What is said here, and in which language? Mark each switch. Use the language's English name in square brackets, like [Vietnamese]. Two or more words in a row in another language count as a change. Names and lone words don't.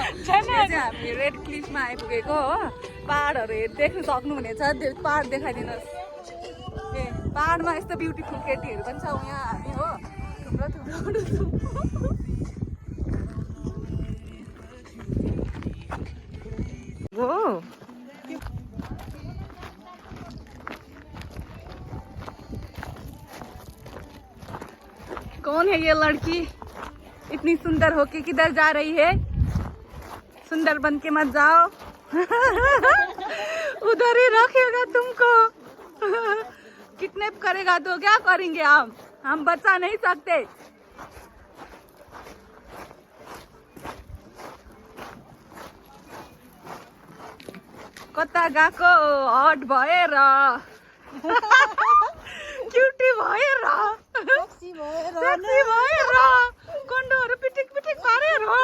[Nepali] हामी रेड क्लिफमा आइपुगेको हो। पहाडहरू देख्नु सक्नुहुनेछ, पहाड देखाइदिनुहोस्। ए पहाडमा यस्तो ब्युटिफुल केटीहरू पनि छौँ यहाँ हामी हो। थुप्रो हो [Hindi] कौन है ये लड़की, इतनी सुंदर होके किधर जा रही है? सुंदर बन के मत जाओ। उधर ही रखेगा तुमको। किडनैप करेगा तो क्या करेंगे हम बचा नहीं सकते। [Nepali] कता गएको हट भएर, क्युटी भएर, सेक्सी भएर, कन्डोहरू पिटिक पारेर।